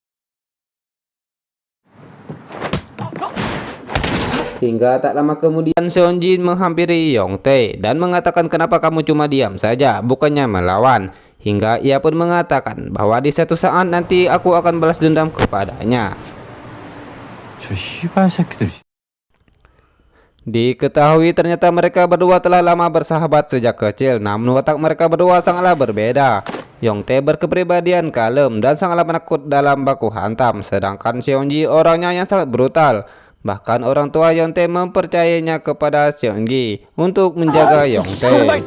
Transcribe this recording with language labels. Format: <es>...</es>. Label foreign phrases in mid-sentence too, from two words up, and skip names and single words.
<id>Hingga tak lama kemudian Seonjin menghampiri Yongtae dan mengatakan kenapa kamu cuma diam saja, bukannya melawan. Hingga ia pun mengatakan bahwa di satu saat nanti aku akan balas dendam kepadanya.</id> <ko>저 씨발 새끼들.</ko> <id>Diketahui ternyata mereka berdua telah lama bersahabat sejak kecil, namun watak mereka berdua sangatlah berbeda. Yongtae berkepribadian kalem dan sangatlah penakut dalam baku hantam, sedangkan Seonji orangnya yang sangat brutal. Bahkan orang tua Yongtae mempercayainya kepada Seonji untuk menjaga Yongtae.</id>